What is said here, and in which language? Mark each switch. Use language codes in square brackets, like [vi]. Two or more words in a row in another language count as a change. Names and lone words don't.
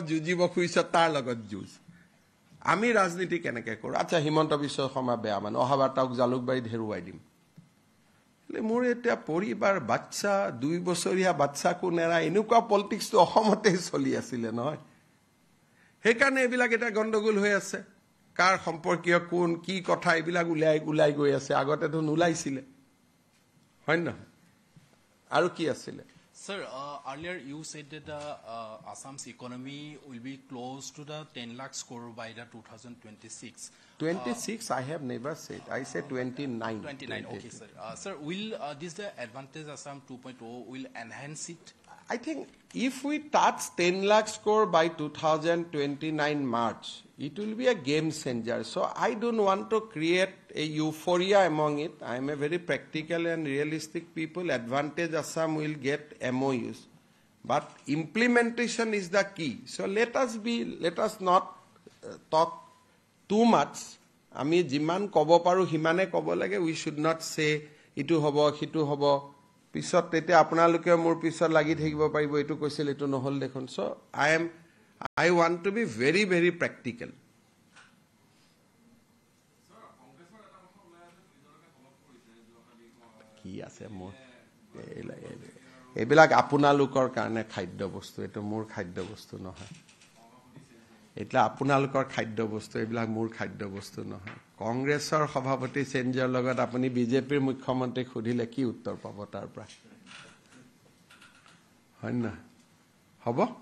[as] যুঁজিব খুজিছে তাৰ লগত যুঁজ আমি ৰাজনীতি কেনেকৈ কৰোঁ আচ্ছা হিমন্ত বিশ্ব শৰ্মা বেয়া মানে অহাবাৰ তাক জালুকবাৰীত হেৰুৱাই দিম মোৰ এতিয়া পৰিবাৰ বাচ্চা 2 বছৰীয়া বাচ্চাকো নেৰা এনেকুৱা পলিটিক্সটো অসমতে চলি আছিলে নহয় সেইকাৰণে এইবিলাক এটা গণ্ডগোল হৈ আছে কাৰ সম্পৰ্কীয় কোন কি কথা এইবিলাক উলাই গৈ আছে আগতেতো নোলাইছিলে হয় না আৰু কি আছিলে [en] Sir, earlier you said that Assam's economy will be close to the 10 lakh crore by the 2026. 26, I have never said. I said 29. 29, okay, sir. Sir, will this the advantage Assam 2.0 will enhance it? I think if we touch 10 lakh crore by 2029 March, it will be a game changer. So I don't want to create a euphoria among it. I am a very practical and realistic people. Advantage Assam will get MOUs. But implementation is the key. So let us not talk too much. [as] আমি যিমান ক'ব পাৰো সিমানে ক'ব লাগে. [en] We should not say [as] ইটো হ'ব, সিটো হ'ব. পিছত তেতিয়া আপোনালোকে মোৰ পিছত লাগি থাকিব পাৰিব এইটো কৈছিল এইটো নহ'ল দেখোন. [en] So I want to be very, very practical. [as] কি আছে মোৰ এইবিলাক আপোনালোকৰ কাৰণে খাদ্য বস্তু এটো মোৰ খাদ্য বস্তু নহয় এতিয়া আপোনালোকৰ খাদ্য বস্তু এইবিলাক মোৰ খাদ্য বস্তু নহয় কংগ্ৰেছৰ সভাপতি চেঞ্জৰ লগত আপুনি বিজেপিৰ মুখ্যমন্ত্ৰীক সুধিলে কি উত্তৰ পাব তাৰ পৰা হয় না হ'ব